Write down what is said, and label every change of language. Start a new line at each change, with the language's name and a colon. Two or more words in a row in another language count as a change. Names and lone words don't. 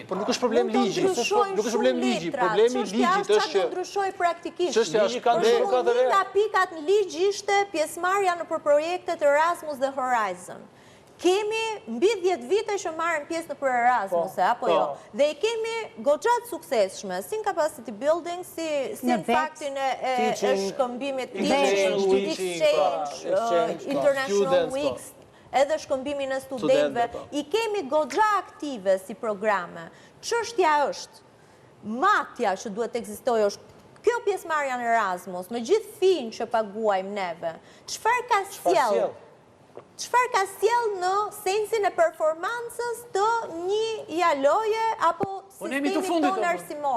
Albanian: Por nuk është problem ligji. Nuk është problem ligji. Problemi i ligjit është që ndryshoj praktikisht. Ligji ka ndryshuar 4 herë. Nga pikat në ligj ishte pjesëmarrja në projektet Erasmus dhe Horizon. Kemi mbi 10 vite që marrim pjesë në për Erasmus, apo jo? Dhe i kemi goxhat suksesshme, si në
English: capacity building,
Albanian: si në faktin e shkëmbimit exchange,
English: international weeks,
Albanian: edhe shkëmbimin e studentëve. I kemi goxha aktive si programe. Çështja është, matja që duhet të ekzistojë është kjo pjesëmarrja në Erasmus, me gjithë finë që paguajmë neve. Çfarë ka sjellë? Çfarë ka sjell në sensin e performancës të një jaloje apo sistemi tonë arsimor?